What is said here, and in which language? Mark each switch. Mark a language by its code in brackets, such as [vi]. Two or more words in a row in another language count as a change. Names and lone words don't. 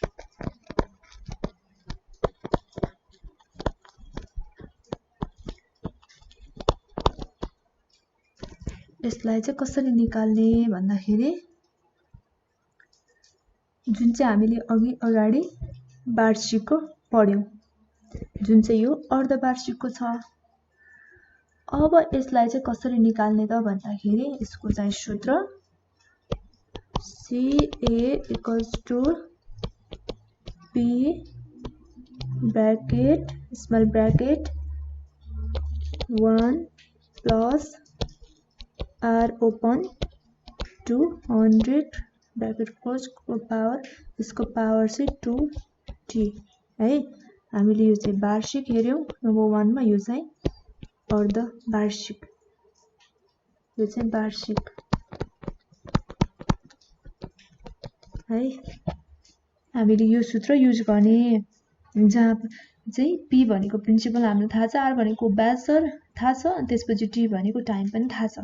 [ne] यसलाई चाहिँ कसरी निकाल्ने भन्दाखेरि जुन चाहिँ हामीले अगाडि वार्षिकको पढ्यौं, जुन चाहिँ यो अर्धवार्षिकको छ। अब यसलाई चाहिँ कसरी निकाल्ने त भन्दाखेरि यसको चाहिँ सूत्र [en] CA equals to P bracket small bracket 1 plus R open 200 bracket close [ne] को पावर, [hi] इसको पावर से 2T है। [ne] हामीले यो चाहिँ वार्षिक हेर्यौं नम्बर 1 मा, यो चाहिँ अर्धवार्षिक, यो चाहिँ वार्षिक है। हामीले यो सूत्र युज गर्ने जहाँ चाहिँ p भनेको प्रिन्सिपल हामीलाई थाहा छ, r भनेको ब्याज दर थाहा छ, अनि त्यसपछि t भनेको टाइम पनि थाहा छ।